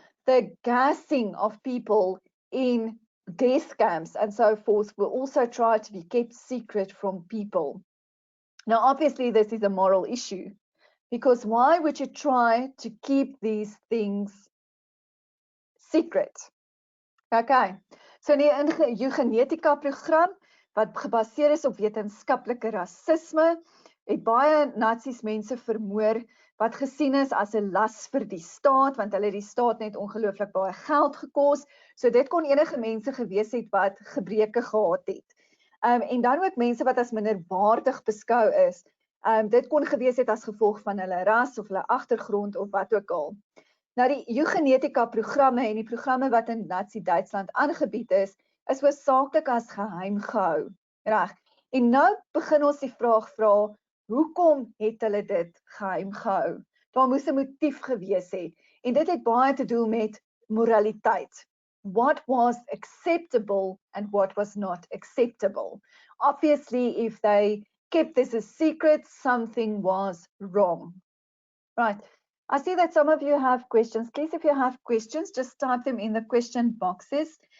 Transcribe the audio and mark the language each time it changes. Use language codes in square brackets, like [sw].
[en] The gassing of people in death camps and so forth will also try to be kept secret from people. Now, obviously, this is a moral issue, because why would you try to keep these things secret? [af] Okay, so in die eugenetika program, wat gebaseer is op wetenskaplike rasisme, het baie Nazis mense vermoor wat gesien is as 'n las vir die staat, want hulle die staat net ongelooflik baie geld gekos. So dit kon enige mense gewees het wat gebreke gehad het. En dan ook mense wat as minderwaardig beskou is. Dit kon gewees het as gevolg van hulle ras of hulle agtergrond of wat ook al. Nou die eugenetika programme en die programme wat in Nazi-Duitsland aangebied is hoofsaaklik as geheim gehou. Reg. En nou begin ons die vraag vra, hoekom het hulle dit geheim gehou? Daar moes 'n motief gewees het. En dit het baie te doen met moraliteit. [en] What was acceptable and what was not acceptable? Obviously, if they kept this a secret, something was wrong. Right. I see that some of you have questions. Please, if you have questions, just type them in the question boxes.